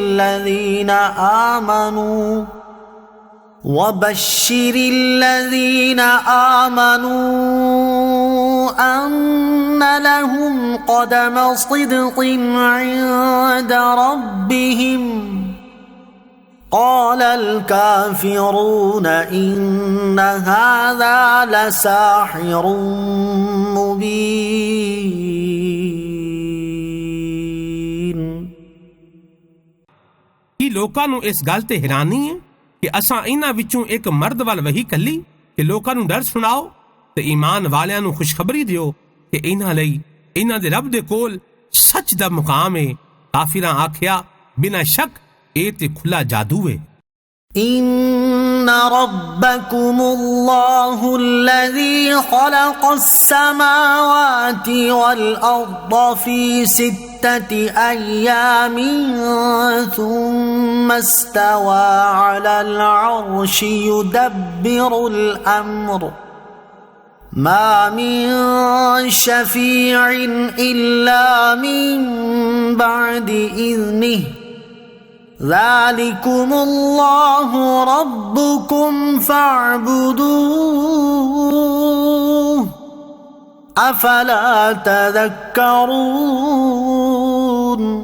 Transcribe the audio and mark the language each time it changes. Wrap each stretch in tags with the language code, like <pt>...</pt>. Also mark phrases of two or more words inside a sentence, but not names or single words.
<ar>الذين آمنوا أن لهم قدم صدق عند ربهم قال الكافرون إن هذا لساحر مبين۔</ar> <pa>ਕੀ ਲੋਕਾਂ ਨੂੰ ਇਸ ਗੱਲ ਤੇ ਹੈਰਾਨੀ ਹੈ ਕਿ ਅਸਾਂ ਇਹਨਾਂ ਵਿੱਚੋਂ ਇੱਕ ਮਰਦ ਵੱਲ ਵਹੀ ਕੱਲੀ ਕਿ ਲੋਕਾਂ ਨੂੰ ਡਰ ਸੁਣਾਓ ਤੇ ਈਮਾਨ ਵਾਲਿਆਂ ਨੂੰ ਖੁਸ਼ਖਬਰੀ ਦਿਓ ਕਿ ਇਹਨਾਂ ਲਈ ਇਹਨਾਂ ਦੇ ਰੱਬ ਦੇ ਕੋਲ ਸੱਚ ਦਾ ਮੁਕਾਮ ਹੈ। ਕਾਫਿਰਾਂ ਆਖਿਆ ਬਿਨਾਂ ਸ਼ੱਕ ਇਹ ਤੇ ਖੁੱਲਾ ਜਾਦੂ ਹੈ।</pa> <ar>إن ربكم الله الذي خلق السماوات والأرض في 6 أيام ثم استوى على العرش يدبر الأمر ما من شفيع إلا من بعد إذنه ذلكم الله ربكم فاعبدوه أفلا تذكرون۔</ar>